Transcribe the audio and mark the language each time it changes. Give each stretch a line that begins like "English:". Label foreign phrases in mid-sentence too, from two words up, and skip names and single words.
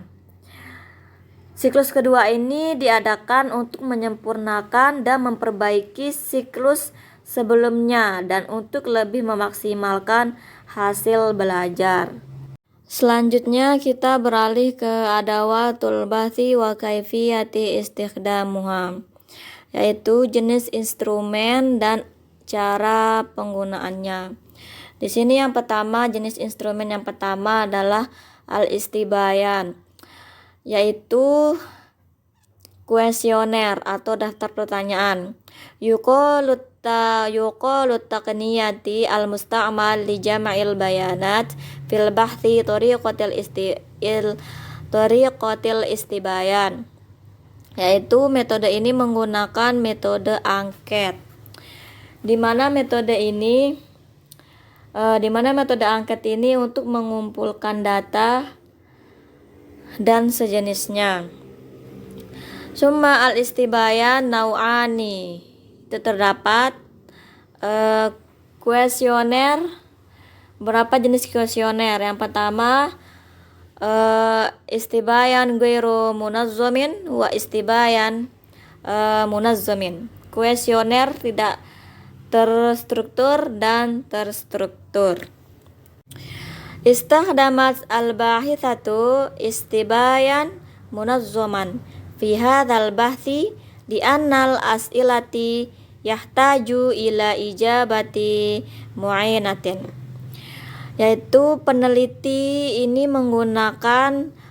Indonesian: Siklus kedua ini diadakan untuk menyempurnakan dan memperbaiki siklus sebelumnya dan untuk lebih memaksimalkan hasil belajar. Selanjutnya kita beralih ke
Arabic: أدوات البحث وكيفية استخدامها,
Indonesian: yaitu jenis instrumen dan cara penggunaannya. Di sini yang pertama, jenis instrumen yang pertama adalah al-istibayan, yaitu kuesioner atau daftar pertanyaan.
Arabic: يقال تقنية المستعمل لجمع البيانات في البحث طريقة الاستبيان,
Indonesian: yaitu metode ini menggunakan metode angket. Di mana metode angket ini untuk mengumpulkan data dan sejenisnya.
Arabic: ثم الاستبيان نوعان,
Indonesian: itu terdapat kuesioner. Berapa jenis kuesioner? Yang pertama,
Arabic: استبيان غير منظم واستبيان منظم.
Indonesian: Kuesioner tidak terstruktur dan terstruktur.
Arabic: استخدمت الباحثة استبيانا منظما في هذا البحث لأن الأسئلة تحتاج إلى إجابة معينة,
Indonesian: yaitu peneliti ini menggunakan